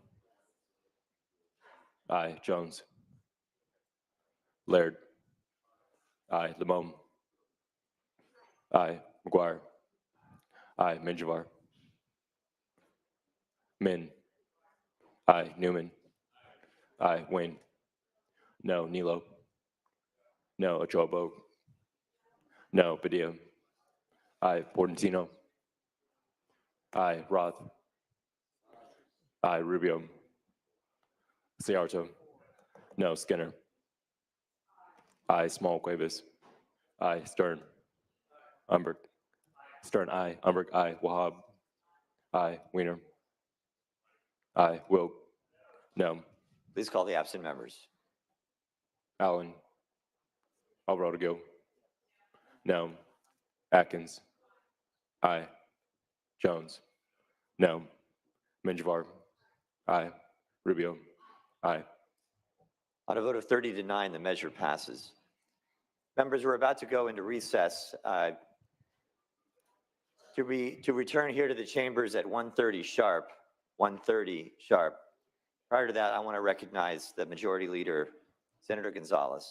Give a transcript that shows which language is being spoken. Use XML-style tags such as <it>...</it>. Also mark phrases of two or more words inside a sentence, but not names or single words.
<en>Aye. Jones. Laird. Aye. Limon. Aye. McGuire. Aye. Menjivar. Min. Aye. Newman. Aye. Wayne. No. Nilo. No. Ochoa Bogue. No. Padilla. Aye. Portantino. Aye. Roth. Aye. Rubio. Ciarto. No. Skinner. Aye. Small Cuevas. Aye. Stern. Umberg. Stern. Aye. Umberg. Aye. Wahab. Aye. Wiener. Aye. Wilk. No. Please call the absent members. Allen. Alvarado Gil. No. Atkins. Aye. Jones. No. Menjivar. Aye. Rubio. Aye. On a vote of 30 to 9, the measure passes. Members, we're about to go into recess. To return here to the chambers at 1:30 sharp, 1:30 sharp. Prior to that, I want to recognize the Majority Leader, Senator Gonzalez.</en>